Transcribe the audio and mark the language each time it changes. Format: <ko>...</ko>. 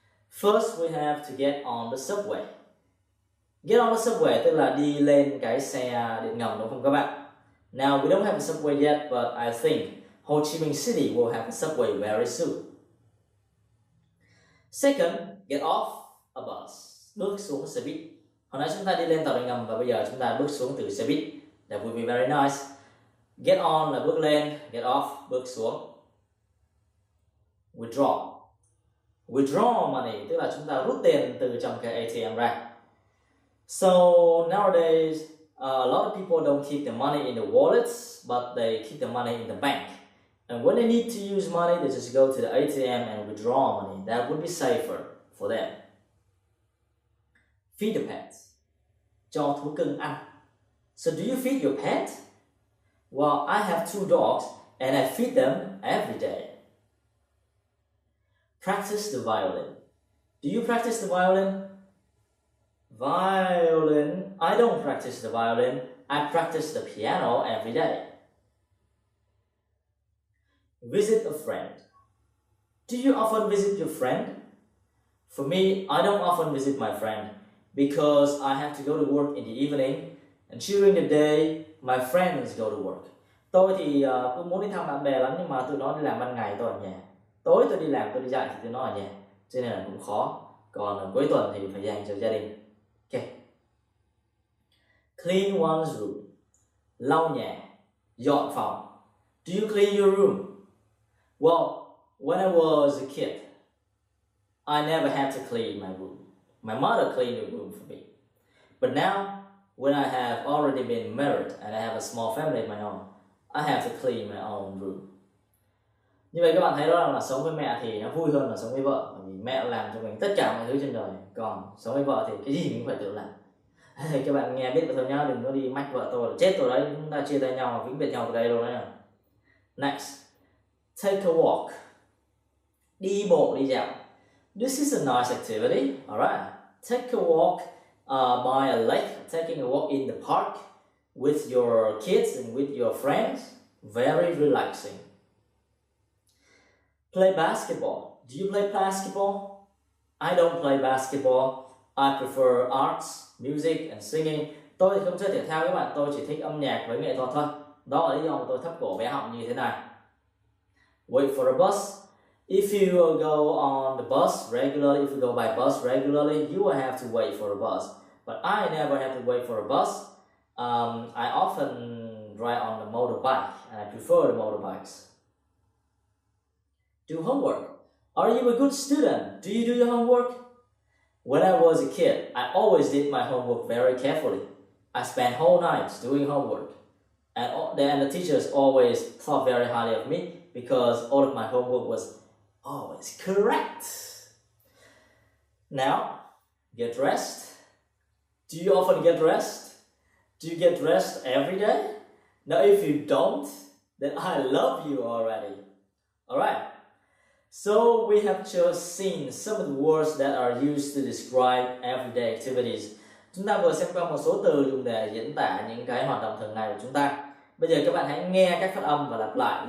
<en>First, we have to get on the subway. Get on the subway</en> <vi>tức là đi lên cái xe điện ngầm, đúng không các bạn?</vi> <en>Now, we don't have a subway yet, but I think Ho Chi Minh City will have a subway very soon. Second, get off a bus.</en> <vi>Bước xuống xe buýt. Hồi nãy chúng ta đi lên tàu điện ngầm và bây giờ chúng ta bước xuống từ xe buýt.</vi> <en>That would be very nice. Get on</en> <vi>là bước lên,</vi> <en>get off,</en> <vi>bước xuống. Withdraw.</vi> <en>Withdraw money</en> <vi>tức là chúng ta rút tiền từ trong cái ATM ra.</vi> <en>So nowadays, a lot of people don't keep the money in the wallets, but they keep the money in the bank. And when they need to use money, they just go to the ATM and withdraw money. That would be safer for them. Feed the pets.</en> <vi>Cho thú cưng ăn.</vi> <en>So do you feed your pet? Well, I have 2 dogs and I feed them every day. Practice the violin. Do you practice the violin? Violin. I don't practice the violin. I practice the piano every day. Visit a friend. Do you often visit your friend? For me, I don't often visit my friend because I have to go to work in the evening and during the day, my friends go to work.</en> <vi>Tôi thì cũng muốn đi thăm bạn bè lắm nhưng mà tụi nó đi làm ban ngày, tôi ở nhà. Tối tôi đi làm, tôi đi dạy thì tụi nó ở nhà. Cho nên là cũng khó. Còn cuối tuần thì phải dành cho gia đình.</vi> <en>Ok. Clean one's room.</en> <vi>Lau nhà, dọn phòng.</vi> <en>Do you clean your room? Well, when I was a kid, I never had to clean my room. My mother cleaned the room for me. But now, when I have already been married and I have a small family of my own, I have to clean my own room.</en> <vi>Như vậy các bạn thấy đó là sống với mẹ thì nó vui hơn là sống với vợ, bởi vì mẹ làm cho mình tất cả mọi thứ trên đời, còn sống với vợ thì cái gì mình cũng phải tự làm. Các bạn nghe biết thôi nhá, đừng có đi mách vợ tôi là chết rồi đấy, chúng ta chia tay nhau vĩnh biệt nhau từ đây luôn đấy.</vi> <en>Next, take a walk.</en> <vi>Đi bộ, đi dạo.</vi> <en>This is a nice activity, alright. Take a walk by a lake, taking a walk in the park with your kids and with your friends. Very relaxing. Play basketball. Do you play basketball? I don't play basketball. I prefer arts, music and singing.</en> <vi>Tôi thì không chơi thể thao các bạn, tôi chỉ thích âm nhạc với nghệ thuật thôi. Đó là lý do mà tôi thấp cổ bé họng như thế này.</vi> <en>Wait for a bus. If you go on the bus regularly, if you go by bus regularly, you will have to wait for a bus. But I never have to wait for a bus. I often ride on the motorbike and I prefer the motorbikes. Do homework. Are you a good student? Do you do your homework? When I was a kid, I always did my homework very carefully. I spent whole nights doing homework. And the teachers always thought very highly of me because all of my homework was always correct. Now, get dressed. Do you often get dressed? Do you get dressed every day? Now, if you don't, then I love you already. Alright. So we have just seen some of the words that are used to describe everyday activities.</en> <vi>Chúng ta vừa xem qua một số từ dùng để diễn tả những cái hoạt động thường ngày của chúng ta. Bây giờ các bạn hãy nghe các phát âm và lặp lại.</vi>